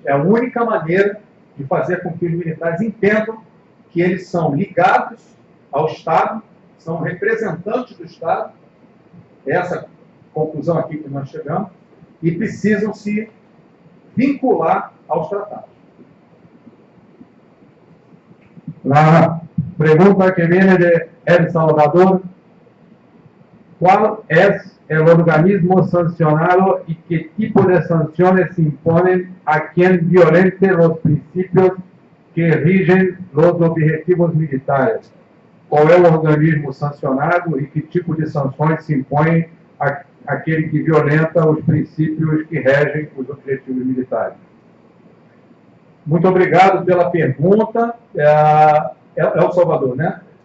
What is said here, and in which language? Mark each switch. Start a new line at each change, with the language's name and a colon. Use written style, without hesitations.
Portuguese: É a única maneira de fazer com que os militares entendam que eles são ligados ao Estado, são representantes do Estado, essa conclusão aqui que nós chegamos, e precisam se vincular aos tratados.
Spanish: La pregunta que viene de El Salvador: ¿cuál es el organismo sancionado y qué tipo de sanciones se imponen a quien violente los principios que rigen los objetivos militares?
Portuguese: Qual é o organismo sancionado e que tipo de sanções se impõem àquele que violenta os princípios que regem os objetivos militares? Muito obrigado pela pergunta. El Salvador, né?